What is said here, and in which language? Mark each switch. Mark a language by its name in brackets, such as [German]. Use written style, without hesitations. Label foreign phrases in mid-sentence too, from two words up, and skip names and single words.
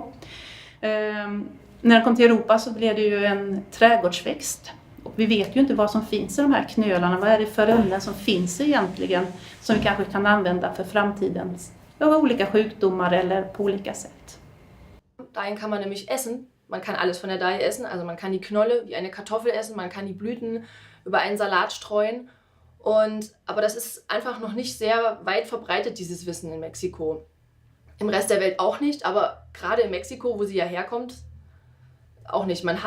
[Swedish] När den kom till Europa så blev det ju en trädgårdsväxt. Och vi vet ju inte vad som finns i de här knölarna. Vad är det för ämnen som finns egentligen som vi kanske kan använda för framtidens olika sjukdomar eller på olika sätt. [German] Dahlien kan man nämlich essen. Man kann alles von der Dahlie essen. Also man kann die Knolle wie eine Kartoffel essen, man kann die Blüten über einen Salat streuen. Aber das ist einfach noch nicht sehr weit verbreitet, dieses Wissen in Mexiko. Im Rest der Welt auch nicht, aber gerade in Mexiko, wo sie ja herkommt, auch nicht.